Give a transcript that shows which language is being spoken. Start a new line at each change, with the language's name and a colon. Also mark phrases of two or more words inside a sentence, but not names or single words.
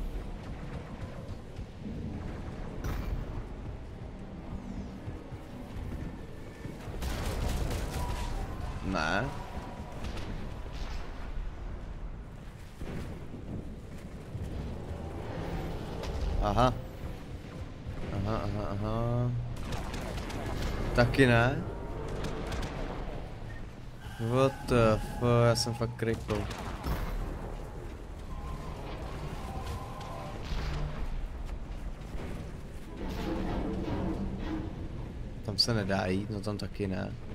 Czech: Ne. Aha. Aha. Taky ne?
English: What the fuck,
Czech: já jsem fakt cripple. Tam se nedá jít, no tam taky ne.